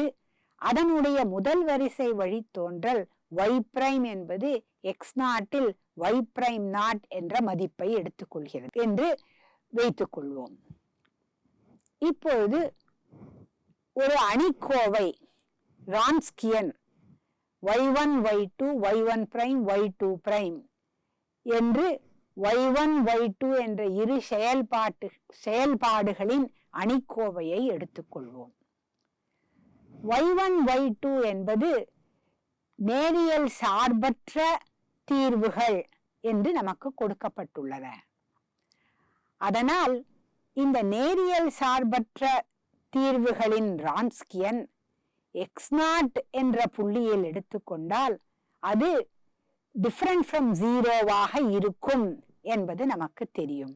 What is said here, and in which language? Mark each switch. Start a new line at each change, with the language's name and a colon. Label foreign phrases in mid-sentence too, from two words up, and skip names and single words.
Tamil: அதனுடைய முதல் வரிசை வழித்தோன்றல் y' என்பது x0 y'0 என்ற மதிப்பை எடுத்துக்கொள்கிறது என்று வைத்துக் கொள்வோம். இப்பொழுது ஒரு அணிக்கோவை ரான்ஸ்கியன் y1 y2 y1' y2' என்று y1 y2 என்ற இரு செயல்பாடுகளின் அணிக்கோவையை எடுத்துக்கொள்வோம். y1 y2 என்பது நேரியல் சார்பற்ற தீர்வுகள் என்று நமக்கு கொடுக்கப்பட்டுள்ளன. அதனால் இந்த நேரியல் சார்பற்ற தீர்வுகளின் ரான்ஸ்கியன் x0 என்ற புள்ளியில் எடுத்துக்கொண்டால் அது
English: different from
Tamil: ஜீரோவாக இருக்கும் என்பது நமக்கு தெரியும்.